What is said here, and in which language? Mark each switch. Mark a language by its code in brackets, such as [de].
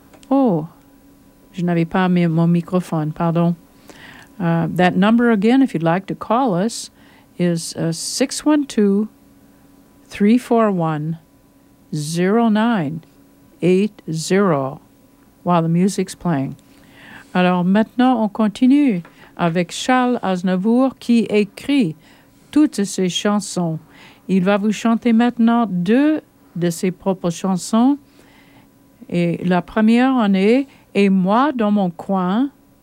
[fr] Oh, je n'avais pas mis mon microphone, pardon. [en] That number again, if you'd like to call us, is 612-341-0980, while the music's playing. [fr] Alors maintenant, on continue avec Charles Aznavour qui écrit toutes ses chansons. Il va vous chanter maintenant deux de ses propres chansons. Et la première en est « Et moi dans mon coin ».